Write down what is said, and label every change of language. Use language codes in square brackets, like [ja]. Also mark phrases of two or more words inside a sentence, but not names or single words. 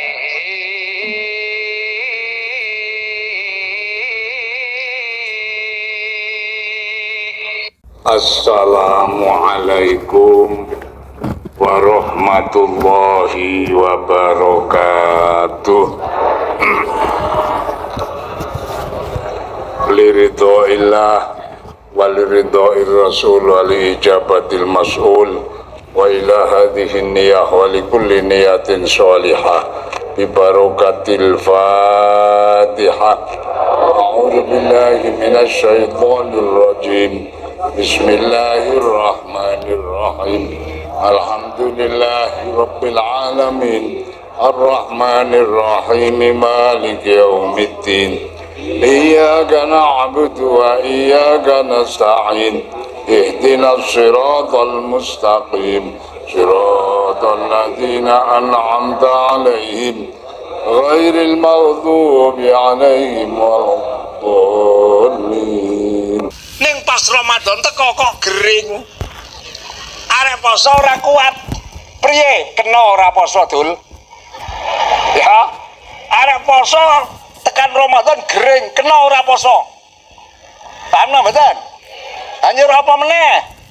[ar] السلام عليكم ورحمة الله وبركاته. لرضى الله ولرضى الرسول ولإجابة المسؤول وإلى هذه النية ولكل نية صالحة ببركة الفاتحة. أعوذ بالله من الشيطان الرجيم. بسم الله الرحمن الرحيم. الحمد لله رب العالمين. الرحمن الرحيم. مالك يوم الدين. إياك نعبد وإياك نستعين. اهدنا الصراط المستقيم. صراط الذين أنعمت عليهم غير المغضوب عليهم ولا الضالين. [jv] Ning pas Ramadan teko kok gering. Arek poso ora kuat. Priye kena ora poso, Dul? Ya. Arek poso tekan Ramadan gering, kena ora poso. Paham mboten? Anjir apa meneh?